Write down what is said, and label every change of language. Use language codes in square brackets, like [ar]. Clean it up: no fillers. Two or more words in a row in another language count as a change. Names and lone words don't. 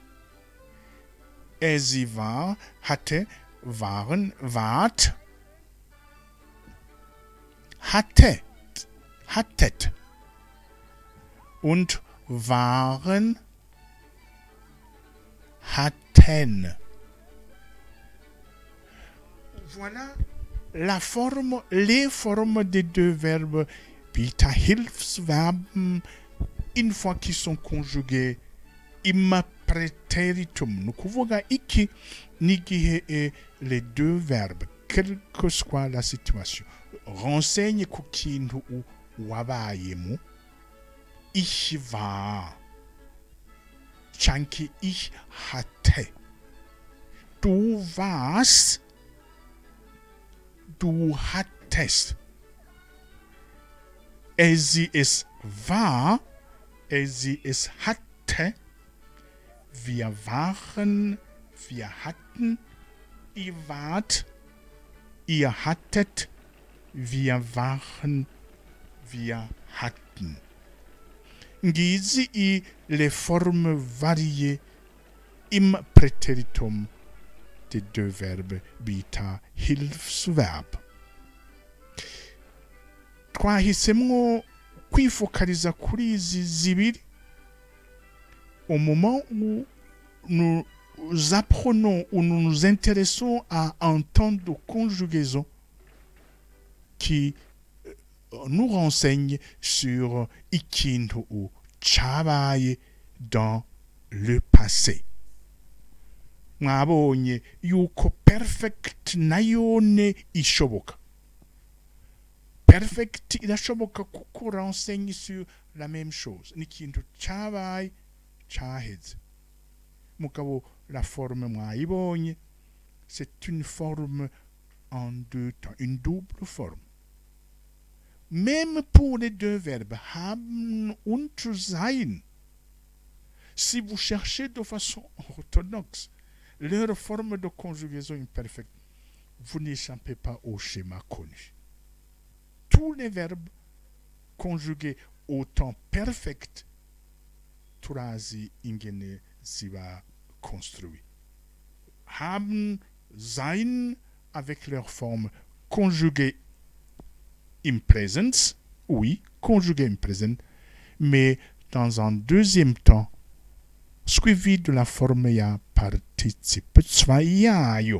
[de] Sie war. Hatte. Waren. Wart. Hatte. Hattet. Und waren. Hatten. [fr] Voilà les formes des deux verbes bita Hilfsverben une fois qu'ils sont conjugués [de] im Präteritum. [fr] Nous [rn] kuvuga iki nigihe [fr] les deux verbes quelle que soit la situation renseigne [rn] ku kintu wabayemo. [de] Ich war. Chanke ich hatte. Du warst. Du hattest. Sie es war. Sie es hatte. Wir waren. Wir hatten. Ihr wart. Ihr hattet. Wir waren. Wir hatten. [fr] Ngizi les formes variées [de] im Präteritum [fr] des deux verbes bita Hilfsverb. [rn] Twahisemwo kwifokaliza kuri izi zibiri [fr] au moment où nous apprenons ou nous nous intéressons à un temps de conjugaison qui nous renseigne sur [rn] ikintu cabaye [fr] dans le passé. [rn] Mwabonye yuko perfect nayone ishoboka. [fr] Perfect [rn] irashoboka kuko [fr] renseigne sur la même chose. [rn] Nikintu cabaye caheze. [fr] Mugabo la forme mwayibonye, c'est une forme en deux temps, une double forme. Même pour les deux verbes, [de] haben und sein, [fr] si vous cherchez de façon orthodoxe leur forme de conjugaison imperfecte, vous n'échappez pas au schéma connu. Tous les verbes conjugués au temps perfect, [rn] turazi ingene ziba construit. [de] Haben, sein, [fr] avec leur forme conjuguée [en] in presence, [fr] oui, conjugué [en] in present, [fr] mais dans un deuxième temps, suivi de la forme ya participe zweijajo.